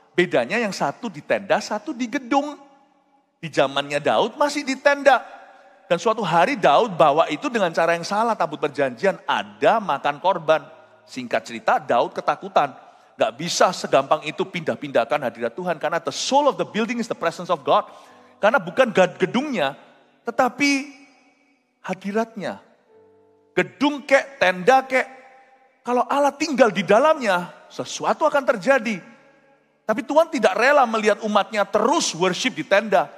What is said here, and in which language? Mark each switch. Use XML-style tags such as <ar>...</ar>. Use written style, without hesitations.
<id>Bedanya yang satu di tenda, satu di gedung. Di zamannya Daud masih di tenda. Dan suatu hari Daud bawa itu dengan cara yang salah, tabut perjanjian, ada makan korban. Singkat cerita Daud ketakutan. Gak bisa segampang itu pindah-pindahkan hadirat Tuhan. Karena</id> <en>the soul of the building is the presence of God.</en> <id>Karena bukan gedungnya, tetapi hadiratnya. Gedung kek, tenda kek. Kalau Allah tinggal di dalamnya, sesuatu akan terjadi. Tapi Tuhan tidak rela melihat umatnya terus worship di tenda.</id>